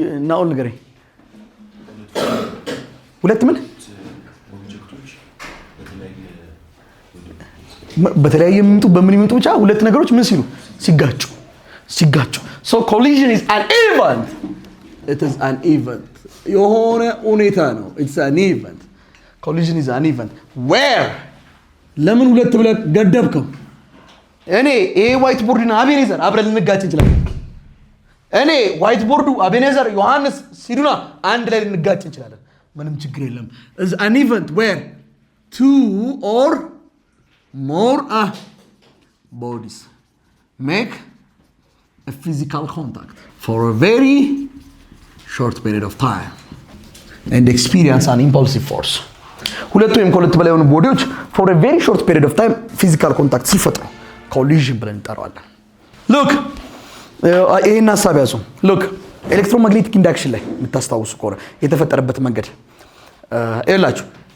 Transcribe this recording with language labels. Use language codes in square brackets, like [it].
[am] ናኦል ንገረኝ። ሁለት ምን በተለያየ ምንጡ በምን ይመጡ ብቻ ሁለት ነገሮች ምን ሲሉ ሲጋጩ [en] so collision is an event. [am] It is an event. የሆነ ሁኔታ ነው። [en] it's an event. collision is an event where [am] ለምን ሁለት ብለህ ገደብከው? እኔ ዋይት ቦርድና አቤኔዘር አብረን ልንጋጭ እንችላለን። እኔ ዋይት ቦርዱ አቤኔዘር ዮሐንስ ሲዱና አንድ ላይ ልንጋጭ እንችላለን። ምንም ችግር የለም። [en] is an event where two or more bodies make a physical contact for a very short period of time and experience an impulsive force. [am] ሁለቱ ወይም ከሁለት በላይ የሆኑ ቦዲዎች [en] for a very short period of time physical contact [am] ሲፈጥሩ collision ብለን እንጠራዋለን። look ይሄን ሐሳብ ያዙ። look ኤሌክትሮማግኔቲክ ኢንዳክሽን ላይ የምታስታውሱ ከሆነ የተፈጠረበት መንገድ ይላችሁ